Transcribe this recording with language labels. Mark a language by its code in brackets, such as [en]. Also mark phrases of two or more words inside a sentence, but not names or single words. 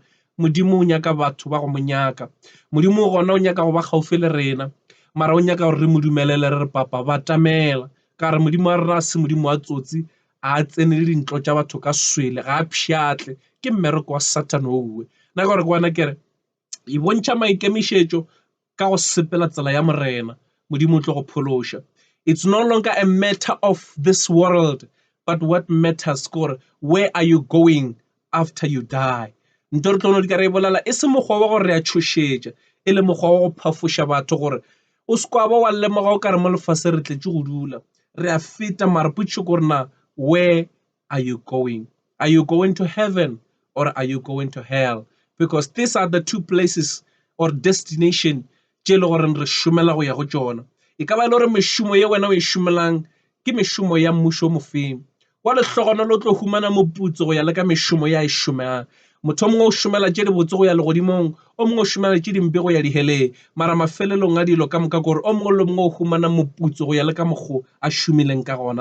[nso] Modimo o nyaka batho ba go mo nyaka, modimo o gona o nyaka go ba gaufi le rena mara o nyaka gore re mo dumelele re re papa ba tamela ka re modimo a rena se modimo wa tsotsi a tsene le dintlo tša batho ka swele ga a pšhatle ke mmereko wa Satan ouwe. Nna gore ke wana kere e bontšha maikemišetšo ka go sepela tsela ya morena modimo o tlo go phološa. [en] It's no longer a matter of this world but what matters gore where are you going after you die. [nso] Nto re tlono di ka re bolela e se mokgwa wa gore re a tšhošetša e le mokgwa wa go phafoša batho gore o sekwa ba wa lemoga o ka re mo lefase re tletše go dula re a feta mara potšo gore na [en] where are you going? Are you going to heaven or are you going to hell? Because these are the two places or destination [nso] tše le gore re šomela go ya go tšona. E ka ba le gore mešomo ye wena o e šomelang ke mešomo ya mmušo mofeng wa lehlogonolo o tlo humana moputso go ya le ka mešomo ya e šomeang. Motho o mongwe o šomela tše di botse go ya legodimong, o mongwe o šomela tše dimpe go ya diheleng mara mafelelong a dilo ka moka gore o mongwe le mongwe o humana moputso go ya le ka mokgo a šomileng ka gona.